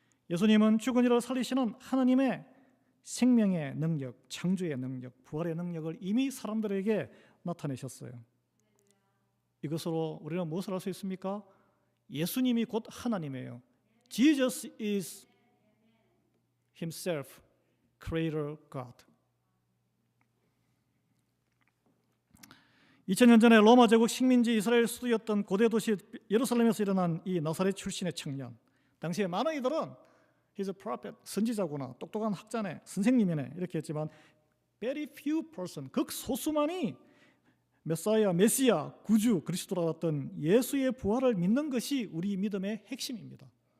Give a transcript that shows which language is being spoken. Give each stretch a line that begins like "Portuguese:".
Korean: 예수님은 죽은 이를 살리시는 하나님의 생명의 능력, 창조의 능력, 부활의 능력을 이미 사람들에게 나타내셨어요. 이것으로 우리는 무엇을 할 수 있습니까? 예수님이 곧 하나님이에요.
English: Jesus is himself, creator God.
Korean: 2000년 전에 로마 제국 식민지 이스라엘 수도였던 고대 도시 예루살렘에서 일어난 이 나사렛 출신의 청년, 당시에 많은 이들은
English: He's a prophet,
Korean: 선지자구나, 똑똑한 학자네, 선생님이네 이렇게 했지만
English: very few person,
Korean: 극소수만이 메사야, 메시아, 구주, 그리스도라 했던 예수의 부활을 믿는 것이 우리 믿음의 핵심입니다.